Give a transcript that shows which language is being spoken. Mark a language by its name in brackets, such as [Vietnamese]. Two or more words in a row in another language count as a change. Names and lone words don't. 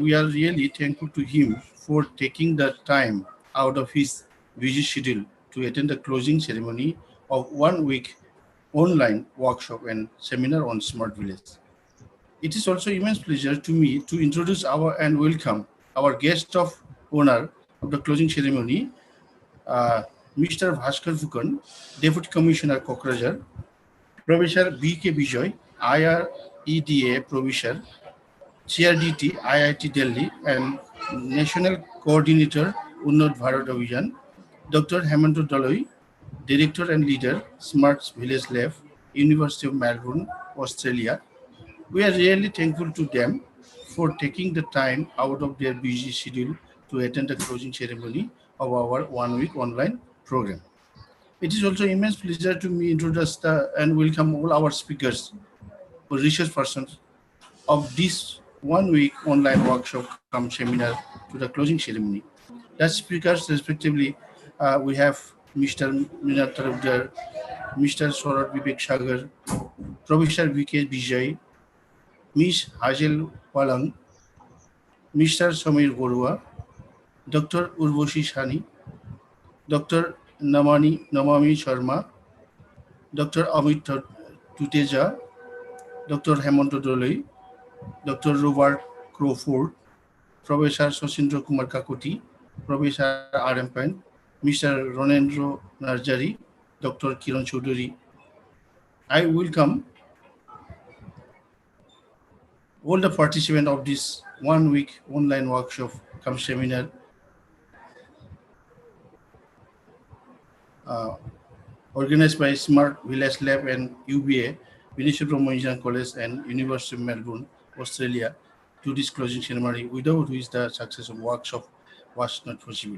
[English] We are really thankful to him for taking the time out of his busy schedule to attend the closing ceremony of 1 week online workshop and seminar on Smart Village. It is also immense pleasure to me to introduce our and welcome our guest of honor of the closing ceremony, uh, Mr. Bhaskar Fukan, Deputy Commissioner Kokrajhar, Professor B.K. Bijoy, IREDA Professor, CRDT, IIT Delhi, and National Coordinator, Unnat Bharat Abhiyan, Dr. Hemant Daloi, Director and Leader, Smart Village Lab, University of Melbourne, Australia. We are really thankful to them for taking the time out of their busy schedule to attend the closing ceremony of our 1 week online program. It is also immense pleasure to me introduce and welcome all our speakers, research persons of this 1 week online workshop come seminar to the closing ceremony. As speakers, respectively, we have Mr. Minat Tarabdar, Mr. Saurabh Vivek Sagar, Professor V.K. Vijay, Ms. Hazel Walang, Mr. Samir Borua, Dr. Urvashi Shani, Dr. Namami Sharma, Dr. Amit Tuteja, Dr. Hemant Doloi, Dr. Robert Crawford, Professor Sosindra Kumar Kakoti, Professor R.M. Pant, Mr. Ronendro Narjari, Dr. Kiran Chaudhary. I welcome all the participants of this 1 week online workshop come seminar uh, organized by Smart Village Lab and UBA, Vinishar Brahma Engineering College and University of Melbourne, Australia, to this closing ceremony, without which the success of workshop was not possible.